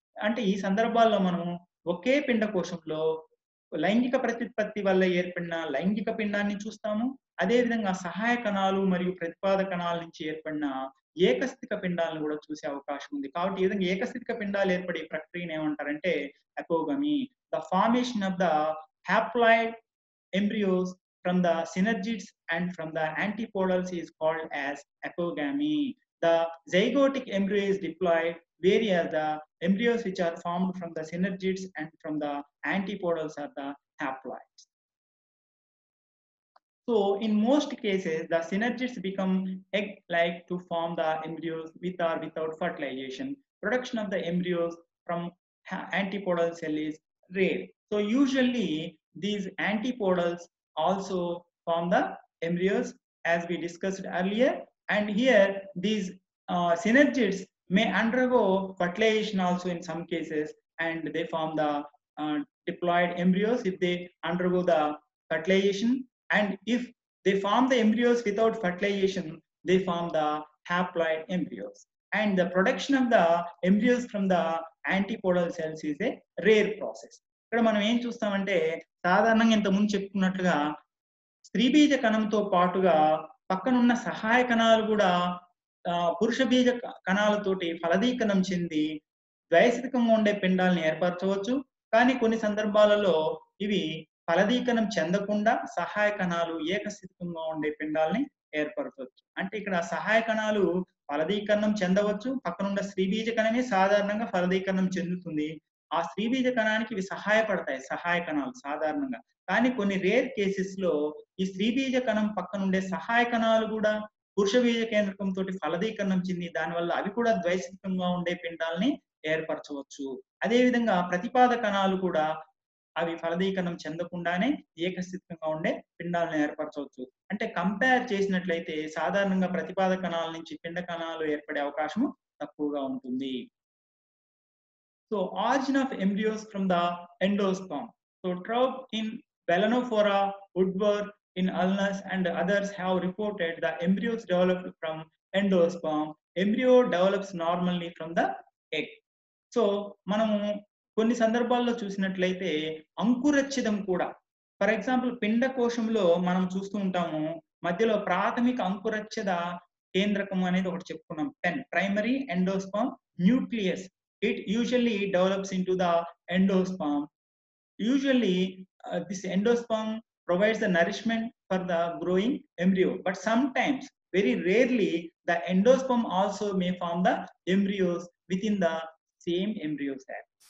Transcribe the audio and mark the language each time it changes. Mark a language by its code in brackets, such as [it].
[te] అంటే ఈ సందర్భాల్లో మనము ఒకే పిండ కోశంలో లైంగిక ప్రత్యుత్పత్తి వల్ల ఏర్పడిన లైంగిక పిండాన్ని చూస్తాము. అదేవిధంగా సహాయ కణాలు మరియు ప్రతిపాద కణాల నుంచి ఏర్పడిన ఏకస్థితిక పిండాలను కూడా చూసే అవకాశం ఉంది. కాబట్టి ఈ విధంగా ఏకస్థితిక పిండాలు ఏర్పడే ప్రక్రియను ఏమంటారంటే అపోగమి. [en] The formation of the haploid embryos from the synergids and from the antipodals is called as apogamy. The zygotic embryo is diploid, whereas the embryos which are formed from the synergids and from the antipodals are the haploids. So in most cases, the synergids become egg-like to form the embryos with or without fertilization. Production of the embryos from antipodal cell is rare. So usually these antipodals also form the embryos as we discussed earlier, and here these synergids may undergo fertilization also in some cases, and they form the diploid embryos if they undergo the fertilization, and if they form the embryos without fertilization, they form the haploid embryos. And the production of the embryos from the antipodal cells is a rare process. [te] ఇక్కడ మనం ఏం చూస్తామంటే సాధారణంగా ఇంతకుముందు చెప్పుకున్నట్లుగా స్త్రీబీజ కణంతో పాటుగా పక్కనున్న సహాయ కణాలు కూడా పురుష బీజ కణాలతోటి ఫలదీకరణం చెంది ద్వైస్థితికంగా ఉండే పిండాలను ఏర్పరచవచ్చు. కానీ కొన్ని సందర్భాలలో ఇవి ఫలదీకరణం చెందకుండా సహాయ కణాలు ఏకస్థితికంగా ఉండే పిండాలని ఏర్పరచవచ్చు. అంటే ఇక్కడ సహాయ కణాలు ఫలదీకరణం చెందవచ్చు. పక్కనున్న స్త్రీబీజ కణమే సాధారణంగా ఫలదీకరణం చెందుతుంది. ఆ స్త్రీబీజ కణానికి ఇవి సహాయపడతాయి, సహాయ కణాలు సాధారణంగా. కానీ కొన్ని [en] rare cases [te] లో ఈ స్త్రీబీజ కణం పక్కనుండే సహాయ కణాలు కూడా పురుష బీజ కేంద్రకంతో ఫలదీకరణం చెంది దానివల్ల అవి కూడా ద్వైస్థికంగా ఉండే పిండాలని ఏర్పరచవచ్చు. అదేవిధంగా ప్రతిపాద కణాలు కూడా అవి ఫలదీకరణం చెందకుండానే ఏకస్థితికంగా ఉండే పిండాలను ఏర్పరచవచ్చు. అంటే కంపేర్ చేసినట్లయితే సాధారణంగా ప్రతిపాద కణాల నుంచి పిండ కణాలు ఏర్పడే అవకాశం తక్కువగా ఉంటుంది. [en] So origin of embryos from the endosperm. So Traub in Balanophora, Woodward in Ulnus and others have reported the embryos developed from endosperm. Embryo develops normally from the egg. [te] So మనము కొన్ని సందర్భాల్లో చూసినట్లయితే అంకురచ్ఛిదం కూడా, [en] for example [te] పిండకోశంలో మనం చూస్తూ ఉంటాము, మధ్యలో ప్రాథమిక అంకురచ్ఛిద కేంద్రకం అనేది ఒకటి చెప్పుకున్నాం, [en] పెన్ primary endosperm nucleus. It usually develops into the endosperm. Usually, this endosperm provides the nourishment for the growing embryo. But sometimes, very rarely, the endosperm also may form the embryos within the same embryo sac.